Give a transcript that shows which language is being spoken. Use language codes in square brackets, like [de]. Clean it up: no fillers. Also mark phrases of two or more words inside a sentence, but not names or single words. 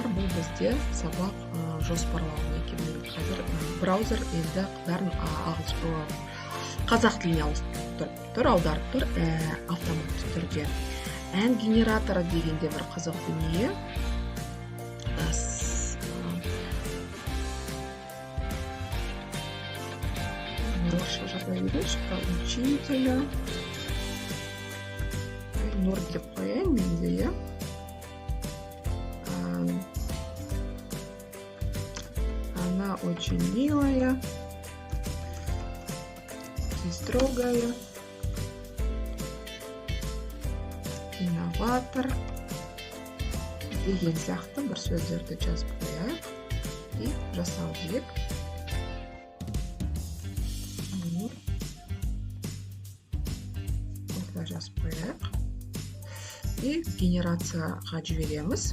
[kk] Бұл бізде сабақ жоспарлау. Қазір браузер енді қазақ тіліне аударып тұр автоматты түрде. Ән генераторы дегенде бір қызық дүние. Орысша жаза берейінші, [ru] про учителя. [kk] Нұр деп қояйын менде, [ru] Она очень милая и строгая, [kk] инноватор деген сияқты бір сөздерді жазып қояйық и жасау дейік. Осылай жазып қояйық и генерацияға жібереміз.